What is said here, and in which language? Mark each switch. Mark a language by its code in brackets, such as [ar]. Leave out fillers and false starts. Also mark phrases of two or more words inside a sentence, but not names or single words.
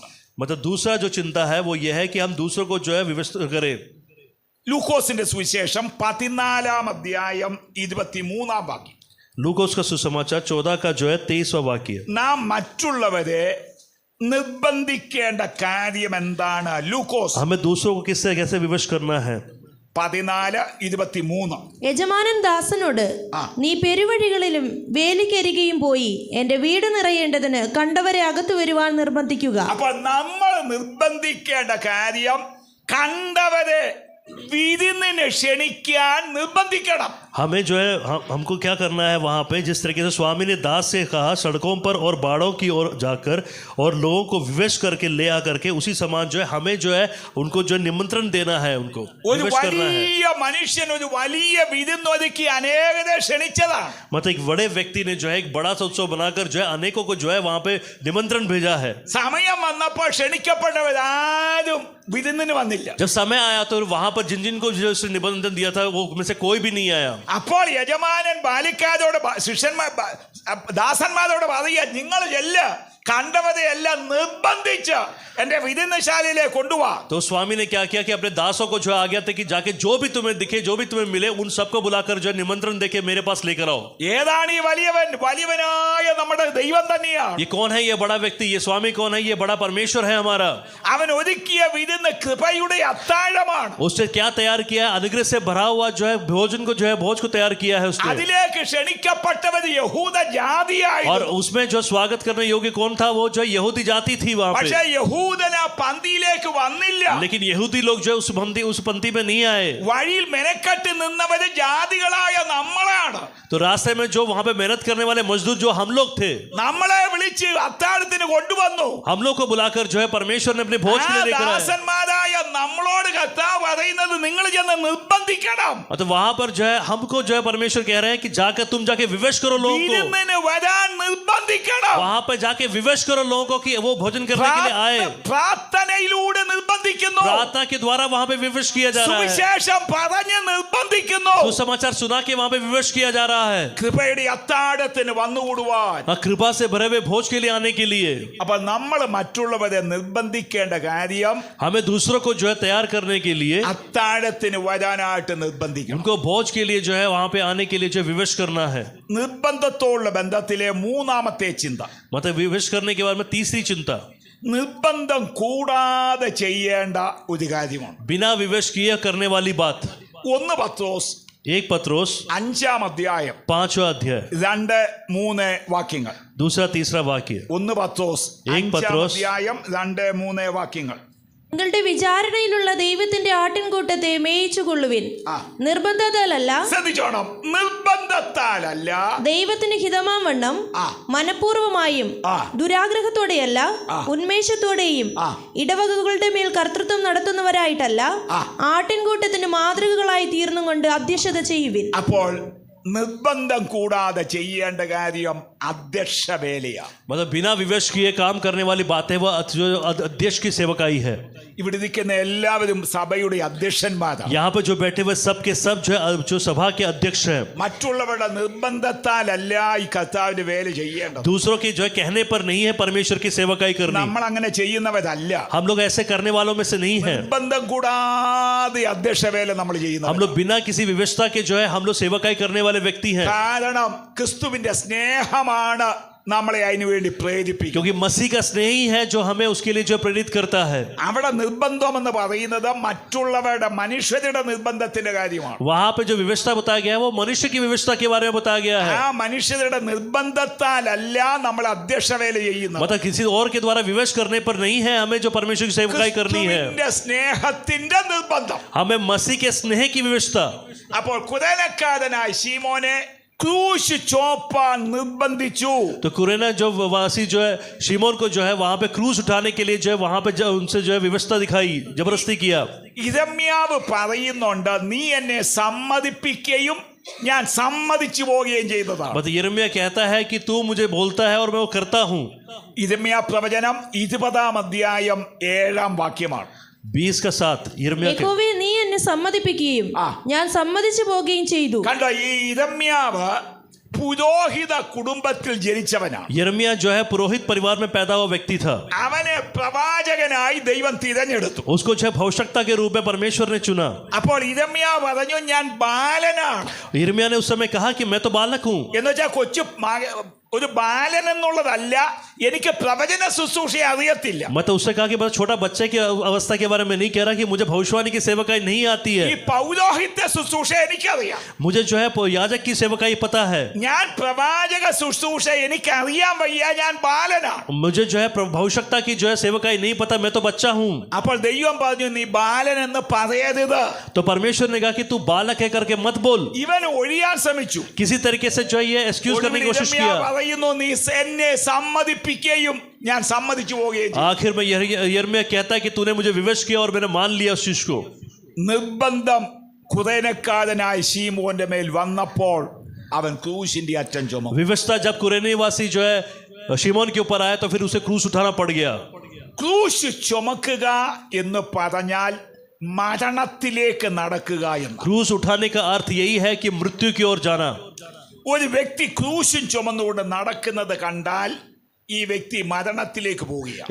[hi] मतलब दूसरा जो चिंता है वो यह है कि हम दूसरों को जो है व्यवस्था करें. [ml] ലൂക്കോസിന്റെ സുവിശേഷം 14-ാം അധ്യായം 23-ാം വാക്യം. [hi] लूकोस का सुसमाचार 14 का जो है 23वां वाक्य. [ml] നാം മറ്റുള്ളവരെ നിർബന്ധിക്കേണ്ട കാര്യം എന്താണ്? ലൂക്കോസ് [hi] हमें दूसरों को किससे कैसे विवश करना है? 14:23. [ml] യജമാനൻ ദാസനോട്, നീ പെരുവഴികളിലും വേലിക്കരികയും പോയി എന്റെ വീട് നിറയേണ്ടതിന് കണ്ടവരെ അകത്തു വരുവാൻ നിർബന്ധിക്കുക. അപ്പൊ നമ്മൾ നിർബന്ധിക്കേണ്ട കാര്യം കണ്ടവരെ വിരുന്നിന് ക്ഷണിക്കാൻ നിർബന്ധിക്കണം. [hi] हमें जो है हमको क्या करना है वहाँ पे, जिस तरीके से स्वामी ने दास से कहा सड़कों पर और बाड़ों की ओर जाकर और लोगों को विवश करके ले आकर के, उसी समान जो है हमें जो है उनको जो निमंत्रण देना है, उनको [ml] ഒരു [hi] विवश करना है. [ml] വലിയ മനുഷ്യൻ ഒരു വലിയ വിരുന്നൊരുക്കി അനേകരെ ക്ഷണിച്ചതാണ്. [hi] मतलब एक बड़े व्यक्ति ने जो है एक बड़ा सा उत्सव बनाकर जो है अनेकों को जो है वहाँ पे निमंत्रण भेजा है. [ml] സമയം വന്നപ്പോൾ ക്ഷണിക്കപ്പെട്ടവരാരും വിരുന്നിന് വന്നില്ല. [hi] जब समय आया तो वहाँ पर जिन जिन को जो उसने निबंधन दिया था वो में से कोई भी नहीं आया. [ml] അപ്പോൾ യജമാനൻ ബാലിക്കാരോട് ശിഷ്യന്മാർ ദാസന്മാരോട് പറയുക, നിങ്ങൾ ചെല്ല്, കണ്ടവരെ എല്ലാം നിർബന്ധിച്ച് എന്റെ വിരുന്നശാലയിലേക്ക് കൊണ്ടുപോവാ. [hi] तो स्वामी ने क्या किया कि अपने दासों को जो है आ गया था कि जाके जो भी तुम्हें दिखे, जो भी तुम्हें मिले, उन सबको बुलाकर जो है निमंत्रण देके मेरे पास लेकर आओ. [ml] ഏതാണ് ഈ വലിയവൻ? വലിയവനായ നമ്മുടെ ദൈവം തന്നെയാണ്. [hi] ये कौन है? ये बड़ा व्यक्ति, ये स्वामी कौन है? ये बड़ा परमेश्वर है हमारा. [ml] അവൻ ഒരുക്കിയ വിരുന്ന് കൃപയുടെ അത്താഴമാണ്. [hi] उसने क्या तैयार किया है? अनुग्रह से भरा हुआ जो है भोजन को, जो है भोज को तैयार किया है उसने. [ml] അതിലേക്ക് ക്ഷണിക്കപ്പെട്ടവർ യഹൂദ ജാതിയായി. [hi] और उसमें जो स्वागत करने योग्य कौन था? वो जो यहूदी जाति थी वहां [ml] പക്ഷേ [hi] पे. [ml] യഹൂദന പന്തിയിലേക്ക് വന്നില്ല. [hi] लेकिन यहूदी लोग जो है उस पंक्ति में नहीं आए. [ml] വഴിയിൽ മെനക്കെട്ട് നിന്നവര് ജാതികളായ നമ്മളാണ്. [hi] तो रास्ते में जो वहां पे मेहनत करने वाले मजदूर जो हम लोग थे, [ml] നമ്മളെ വിളിച്ച് അത്താഴത്തിന് കൊണ്ടുവന്നു. [hi] हम लोग को बुलाकर जो है परमेश्वर ने अपने भोज के लिए लेकर आए. [ml] ദാസന്മാരായ നമ്മളോട് കർത്താവ് പറയുന്നത്, നിങ്ങൾ ചെന്ന് നിർബന്ധിക്കണം. [hi] तो वहां पर जो है हमको जो है परमेश्वर कह रहे हैं कि जाकर तुम जाके विवश करो लोगों को. [ml] വിരുന്നിന് വരാൻ നിർബന്ധിക്കണം. [hi] वहां पर जाके विवश करो लोगों को कि वो भोजन करने के लिए आए. [ml] പ്രാർത്ഥനയിലൂടെ നിർബന്ധിക്കുന്നു. [hi] प्रार्थना के द्वारा वहां पे विवश किया जा रहा है. [ml] സുവിശേഷം പറഞ്ഞ് നിർബന്ധിക്കുന്നു. [hi] सुसमाचार सुना के वहां पे विवश किया जा रहा है. [ml] കൃപയുടെ അത്താഴത്തിന് വന്നുകൂടുവാൻ. [hi] कृपा से भरे हुए भोज के लिए आने के लिए. [ml] അപ്പൊ നമ്മൾ മറ്റുള്ളവരെ നിർബന്ധിക്കേണ്ട കാര്യം [hi] हमें दूसरों को जो है तैयार करने के लिए, [ml] അത്താഴത്തിന് വരാനായിട്ട് നിർബന്ധിക്കണം. [hi] उनको भोज के लिए जो है वहां पे आने के लिए जो विवश करना है. [ml] നിർബന്ധത്തോടുള്ള ബന്ധത്തിലെ മൂന്നാമത്തെ ചിന്ത. [hi] मतलब विवश करने के बाद में तीसरी चिंता, [ml] നിർബന്ധം കൂടാതെ ചെയ്യേണ്ട ഒരു കാര്യമാണ്. [hi] बिना विवश किए करने वाली बात. [ml] 1 പത്രോസ് [hi] 1 पत्रोस [ml] 5-ാം അധ്യായം [hi] 5वां अध्याय [ml] 2-3 വാക്യങ്ങൾ. [hi] दूसरा तीसरा वाक्य. [ml] 1 പത്രോസ് 1 പത്രോസ് 5-ാം അധ്യായം 2-3 വാക്യങ്ങൾ. നിങ്ങളുടെ വിചാരണയിലുള്ള ദൈവത്തിന്റെ ആട്ടിൻകൂട്ടത്തെ മേയിച്ചുകൊള്ളുവിൻ. ആ. നിർബന്ധത്താലല്ല, ശ്രദ്ധിച്ചോണം, നിർബന്ധത്താലല്ല, ദൈവത്തിന് ഹിതമാം വണ്ണം ആ. മനഃപൂർവമായും ആ. ദുരാഗ്രഹത്തോടെയല്ല, ആ. ഉന്മേഷത്തോടെയും ആ. ഇടവകകളുടെ മേൽ കർത്തൃത്വം നടത്തുന്നവരായിട്ടല്ല, ആ. ആട്ടിൻകൂട്ടത്തിന് മാതൃകകളായി തീർന്നുകൊണ്ട് അധ്യക്ഷത ചെയ്യുവിൻ. അപ്പോൾ നിർബന്ധം കൂടാതെ ചെയ്യേണ്ട കാര്യം അധ്യക്ഷ വേലയാണ്. [hi] मतलब बिना विवश किए काम करने वाली बात है वो जो अध्यक्ष की सेवकाई है. [ml] ഇവിടെ ഇരിക്കുന്ന എല്ലാവരും സഭയുടെ അധ്യക്ഷന്മാരാണ്. [hi] यहाँ पे जो बैठे हुए सब के सब जो सभा के अध्यक्ष हैं, [ml] മറ്റുള്ളവരുടെ നിർബന്ധത്താലല്ല ഈ കർത്താവിന്റെ വേല ചെയ്യേണ്ടത്. [hi] दूसरों के जो है कहने पर नहीं है परमेश्वर की सेवकाई करनी. [ml] നമ്മൾ അങ്ങനെ ചെയ്യുന്നവരല്ല. [hi] हम लोग ऐसे करने वालों में से नहीं है. [ml] നിർബന്ധം കൂടാതെ അധ്യക്ഷ വേല നമ്മൾ [hi] हम [ml] ചെയ്യുന്നത്. [hi] लोग बिना किसी व्यवस्था के जो है हम लोग सेवकाई करने वाले व्यक्ति हैं, [ml] കാരണം ക്രിസ്തുവിന്റെ സ്നേഹമാണ് നമ്മളെ അതിനുവേണ്ടി പ്രേരിപ്പിക്കും. [hi] क्योंकि मसीह का स्नेह ही है जो हमें उसके लिए जो प्रेरित करता है. [ml] അവിടെ നിർബന്ധം എന്ന് പറയുന്നത് മറ്റുള്ളവരുടെ മനുഷ്യരുടെ നിർബന്ധത്തിന്റെ കാര്യമാണ്. [hi] वहां पे जो व्यवस्था बताया गया है वो मनुष्य की व्यवस्था के बारे में बताया गया है. [ml] ആ മനുഷ്യരുടെ നിർബന്ധത്താലല്ല നമ്മൾ അധ്യക്ഷ വേല ചെയ്യുന്നത്. [hi] मतलब किसी और के द्वारा विवश करने पर नहीं है हमें जो परमेश्वर की सेवकाई करनी है, [ml] ക്രിസ്തുവിന്റെ സ്നേഹത്തിന്റെ നിർബന്ധം. [hi] हमें मसीह के स्नेह की व्यवस्था. [ml] അപ്പോൾ കുരേനക്കാരനായ ശീമോനെ ക്രൂശ് ചോപ്പാൻ നിർബന്ധിച്ചു. [hi] तो कुरेना जो वासी जो है शिमोन को जो है वहां पे क्रूस उठाने के लिए जो है वहां पे उनसे जो है व्यवस्था दिखाई, जबरदस्ती किया. [ml] ഇരമ്യാവ് പറയുന്നുണ്ട്, നീ എന്നെ സമ്മതിപ്പിക്കുകയും ഞാൻ സമ്മതിച്ചു പോവുകയും ചെയ്തതാണ്. [hi] मतलब यिर्मयाह कहता है कि तू मुझे बोलता है और मैं वो करता हूँ. [ml] ഇരമ്യാ പ്രവചനം 20-ാം അധ്യായം 7-ാം വാക്യമാണ്. [hi] 20:7 यिर्मयाह के. [ml] യഹോവേ, നീ എന്നെ സമ്മതിപ്പിക്കുകയും ആ. ഞാൻ സമ്മതിച്ചു പോകുകയും ചെയ്തു. കണ്ടോ, ഈ ഇരമ്യാവ് പുരോഹിത കുടുംബത്തിൽ ജനിച്ചവനാണ്. [hi] यिर्मयाह जो है पुरोहित परिवार में पैदा हुआ व्यक्ति था. [ml] അവനെ പ്രവാചകനായി ദൈവം തിരഞ്ഞെടുത്തു. [hi] उसको जो है भविष्यवक्ता के रूप में परमेश्वर ने चुना. [ml] അപ്പോൾ ഇരമ്യാ പറഞ്ഞു, ഞാൻ ബാലനാണ്. [hi] यिर्मयाह ने उस समय कहा कि मैं तो बालक हूँ. [ml] എന്ന് വെച്ചാൽ ഒരു ബാലൻ എന്നുള്ളതല്ല, എനിക്ക് പ്രവചന ശുശ്രൂഷ അറിയത്തില്ല. [hi] मतलब उसने कहा कि बस छोटा बच्चे की अवस्था के बारे में नहीं कह रहा कि मुझे भविष्यवाणी की सेवकाई नहीं आती [ml] ഈ [hi] है. [ml] പൗരോഹിത്യ ശുശ്രൂഷ എനിക്കറിയാം. [hi] मुझे जो है याजक की सेवकाई पता है. [ml] ഞാൻ പ്രവാചക ശുശ്രൂഷ എനിക്കറിയാൻ വയ്യ, ഞാൻ ബാലനാണ്. [hi] मुझे जो है भविष्यवक्ता की जो है सेवकाई नहीं पता, मैं तो बच्चा हूँ. [ml] അപ്പോൾ ദൈവം പറഞ്ഞു, നീ ബാലൻ എന്ന് പറയരുത്. [hi] तो परमेश्वर ने कहा कि तू बालक है करके मत बोल. [ml] ഇവൻ ഒഴിയാൻ ശ്രമിച്ചു. [hi] किसी तरीके से जो है ये एक्सक्यूज करने की कोशिश [ml] ഇരമ്യാ [hi] किया. [ml] പറയുന്നു, നീ എന്നെ സമ്മതിപ്പിക്കുകയും ഞാൻ സമ്മതിച്ചു പോവുകയും ചെയ്തു. [hi] आखिर में यिर्मयाह कहता है कि तूने मुझे विवश किया और मैंने मान लिया उस चीज को. [ml] നിർബന്ധം കുരേനക്കാരനായ ശീമോന്റെ മേൽ വന്നപ്പോൾ അവൻ ക്രൂശിന്റെ അറ്റം ചുമന്നു. [hi] विवशता जब कुरेनीवासी जो है शिमोन के ऊपर आया तो फिर उसे क्रूस उठाना पड़ गया. [ml] ക്രൂശ് ചുമക്കുക എന്ന് പറഞ്ഞാൽ മരണത്തിലേക്ക് നടക്കുക എന്ന്. [hi] क्रूस उठाने का अर्थ यही है कि मृत्यु की ओर जाना. [ml] ഒരു വ്യക്തി ക്രൂശും ചുമന്നുകൊണ്ട് നടക്കുന്നത് കണ്ടാൽ ഈ വ്യക്തി മരണത്തിലേക്ക് പോവുകയാണ്.